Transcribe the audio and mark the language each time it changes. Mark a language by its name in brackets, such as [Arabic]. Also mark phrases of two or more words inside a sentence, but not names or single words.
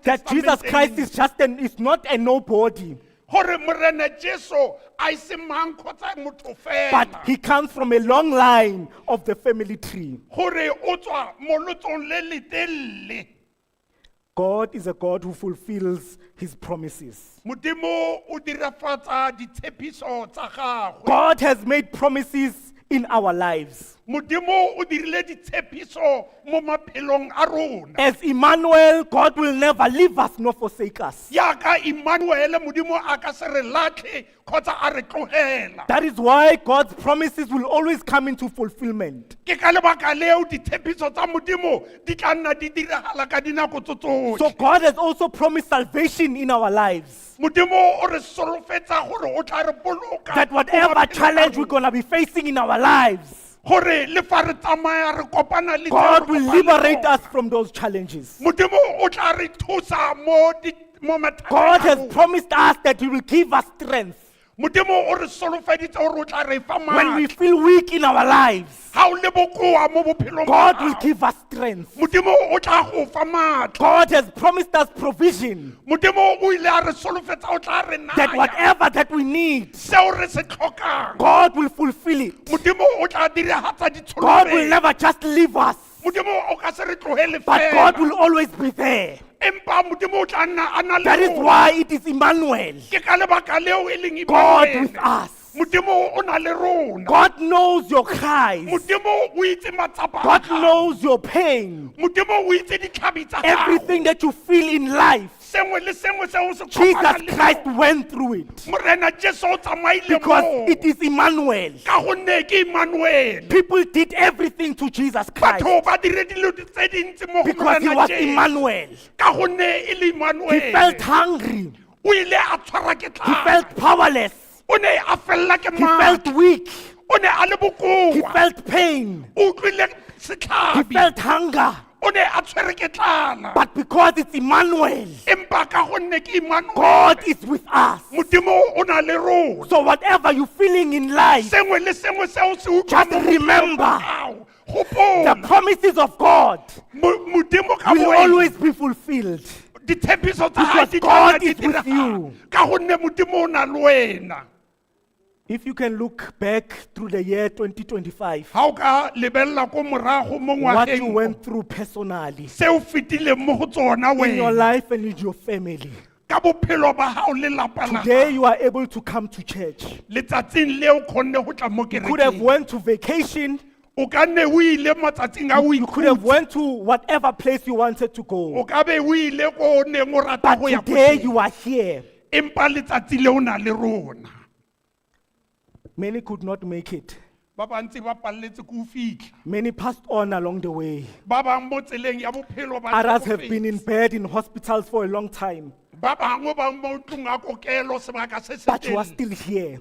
[English] That Jesus Christ [Tswana] Testamenteng. [English] is not a nobody, [Tswana] Gore morena Jesu a se mang kgotsa motho [English] but [Tswana] fela. [English] he comes from a long line of the family tree. [Tswana] Gore o tswa mo lotsong le letelele. [English] God is a God who fulfills his promises. [Tswana] Modimo o dirafatsa ditshepiso tsa gagwe. [English] God has made promises in our lives. [Tswana] Modimo o dirile ditshepiso mo maphelong a rona. [English] As Emmanuel, God will never leave us nor forsake us. [Tswana] Yaka Emmanuel modimo a ka se re latlhe kgotsa a re tlogela. [English] That is why God's promises will always come into fulfillment. [Tswana] Ke ka lebaka leo ditshepiso tsa modimo di tla nna di diragala ka dinako tso So tsotlhe. [English] God has also promised salvation in our lives. [Tswana] Modimo o re solofetsa gore o tla re boloka. [English] That [Tswana] mo [English] whatever [Tswana] maphelong a [English] challenge we're [Tswana] rona. [English] going to be facing in our lives, [Tswana] Gore le fa re tsamaya re kopana le tseo [English] God [Tswana] re [English] will [Tswana] kopana le [English] liberate [Tswana] tsona. [English] us from those challenges. [Tswana] Modimo o tla re thusa mo mathateng [English] God [Tswana] a [English] has [Tswana] rona. [English] promised us that He will give us strength [Tswana] Modimo o re solofeditse gore o tla re fa [English] when we [Tswana] matla. [English] feel weak in our lives. [Tswana] Ha o le bokoa mo bophelong ba [English] God will [Tswana] gago. [English] give us strength. [Tswana] Modimo o tla go fa matla. [English] God has promised us provision, [Tswana] Modimo o ile a re solofetsa o tla re [English] that [Tswana] naya [English] whatever that we need, [Tswana] seo re se tlhokang. [English] God will fulfill it. [Tswana] Modimo o tla diragatsa [English] God will [Tswana] ditsholofelo. [English] never just leave us, [Tswana] Modimo o ka se re tlogele [English] but God [Tswana] fela. [English] will always be there. [Tswana] Empa Modimo o tla nna a na le [English] That is [Tswana] rona. [English] why it is Emmanuel, [Tswana] Ke ka lebaka leo e leng [English] God [Tswana] Emmanuel. [English] with us. [Tswana] Modimo o na le rona. [English] God knows your cries. [Tswana] Modimo o itse matsapa a [English] God [Tswana] gago. [English] knows your pain. [Tswana] Modimo o itse ditlhabi tsa gago. [English] Everything that you feel in life, [Tswana] Sengwe le sengwe seo o se Jesus kopana le Christ sona. [English] went through it. [Tswana] Morena Jesu o tsamaile [English] Because [Tswana] moo. [English] it is Emmanuel. [Tswana] Ka gonne ke Emmanuel. [English] People did everything to Jesus Christ [Tswana] Batho ba dire dilo tse dintsi mo go [English] because he [Tswana] Morena [English] was [Tswana] Jesu. [English] Emmanuel. [Tswana] Ka gonne e le Emmanuel. [English] He felt hungry. [Tswana] O ile a tshwarwa ke [English] He [Tswana] tlala. [English] felt powerless. [Tswana] O ne a fella ke [English] He felt [Tswana] matla. [English] weak. [Tswana] O ne a le [English] He [Tswana] bokoa. [English] felt pain. [Tswana] O utlwile [English] He [Tswana] setlhabi. [English] felt hunger. [Tswana] O ne a tshwere ke tlala. [English] But because it's Emmanuel, [Tswana] Empa ka gonne ke Emmanuel. [English] God is with us. [Tswana] Modimo o na le rona. [English] So whatever you're feeling in life, [Tswana] Sengwe le sengwe seo se utlwa [English] Just [Tswana] mo bophelong [English] remember, [Tswana] ba gago. [English] the [Tswana] Gopola, [English] promises of God [Tswana] Modimo ka [English] will [Tswana] boena. [English] always be fulfilled. [Tswana] Ditshepiso tsa [English] Because [Tswana] hae di [English] God [Tswana] tla nna di [English] is with [Tswana] diragala. [English] you. [Tswana] Ka gonne Modimo o na le wena. [English] If you can look back through the year 2025, [Tswana] Ha o ka lebella ko morago mo [English] what you [Tswana] ngwageng [English] went through personally [Tswana] se o fetileng mo go tsona [English] in your [Tswana] wena [English] life and in your family. [Tswana] ka bophelo ba hao le lapa la [English] Today [Tswana] gago. [English] you are able to come to church. [Tswana] Letsatsing leo kgonne go tla mo [English] You could have [Tswana] kerekeng. [English] went to vacation. [Tswana] O ka nne o ile matsatsing a o [English] You could have [Tswana] ikhutsa. [English] went to whatever place you wanted to [Tswana] O [English] go. [Tswana] ka be o ile ko o neng o rata [English] But [Tswana] go ya ko [English] today [Tswana] teng. [English] you are here. [Tswana] Empa letsatsi le o na le rona. [English] Many could not make it. [Tswana] Ba bantsi ba palletse ko fitlha. [English] Many passed on along the way. [Tswana] Ba bang mo tseleng ya bophelo ba [English] Others have [Tswana] tlhokofetse. [English] been in bed in hospitals for a long time. [Tswana] Ba bangwe ba mo ntlong a kokelo sebaka se se [English] But you are [Tswana] telele. [English] still here.